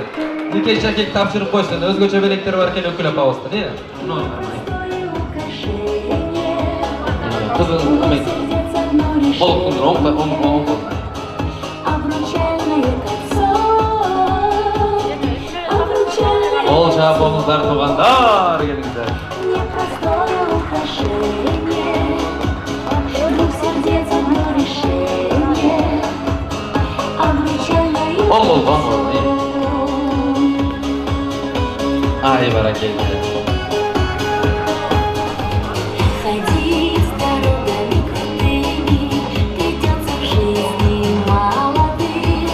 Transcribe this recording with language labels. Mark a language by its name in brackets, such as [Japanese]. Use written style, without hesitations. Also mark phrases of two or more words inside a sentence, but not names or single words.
[Kyrgyz] Нике шакек тапшырып койсун. Өзгөчө белектери бар экен өкүл апабыздын, Кызым, Колдун оң. [Russian] Обручальное кольцо. Обручальное [Kyrgyz] Кол чабыңыздар тугандар келиңиздер. [Russian] непростое украшение. Двух сердец одно решение. Обручальное [Kyrgyz] Оң. [Russian] кольцо. [Kyrgyz] Ай, баракелде. [Russian] Ходить дорогами крутыми придется в жизни молодым.